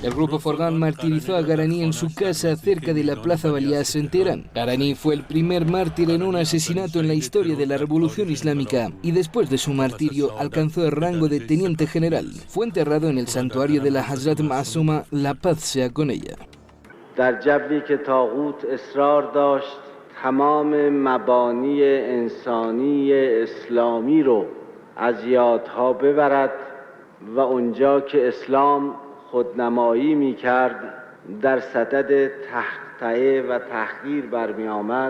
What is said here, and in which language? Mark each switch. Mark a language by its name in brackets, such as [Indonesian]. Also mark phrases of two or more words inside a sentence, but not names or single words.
[Spanish] El grupo Forgan martirizó a Gharaní en su casa cerca de la Plaza Balias en Teherán. Gharaní fue el primer mártir en un asesinato en la historia de la Revolución Islámica y después de su martirio alcanzó el rango de teniente general. Fue enterrado en el santuario de la Hazrat Ma'suma, la paz sea con ella. [Persian] در جوی که طاغوت اصرار داشت تمام مبانی انسانی اسلامی رو از یادها ببرد و اونجا که اسلام خودنمایی می‌کرد در صدد تحقیه و تحقیر برمی آمد.